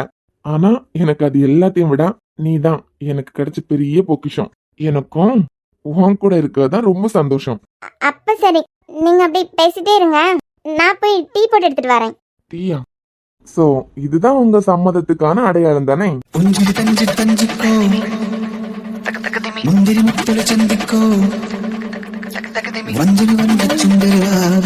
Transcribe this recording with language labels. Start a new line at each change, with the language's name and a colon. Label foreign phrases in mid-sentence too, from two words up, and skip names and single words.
Tamil: ஆனா எனக்கு அது எல்லாத்தையும் விட நீ தான் எனக்கு கிடைச்ச பெரிய பொக்கிஷம். எனக்கும் உன் கூட இருக்கிறதா ரொம்ப சந்தோஷம். அப்ப சரி, நீங்க அப்படி பேசிட்டே இருங்க, நான் போய் டீ போட்டு எடுத்துட்டு வரேன். டீயா? சோ இதுதான் உங்க சம்மதத்துக்கான அடையாளம் தானே?
Malayalam: പുഞ്ചിരി തഞ്ചി തഞ്ചിക്കോ മുന്തിരി മുത്തല ചന്തിക്കോ വഞ്ചനി വന്ന ചുണ്ടരുവാവേ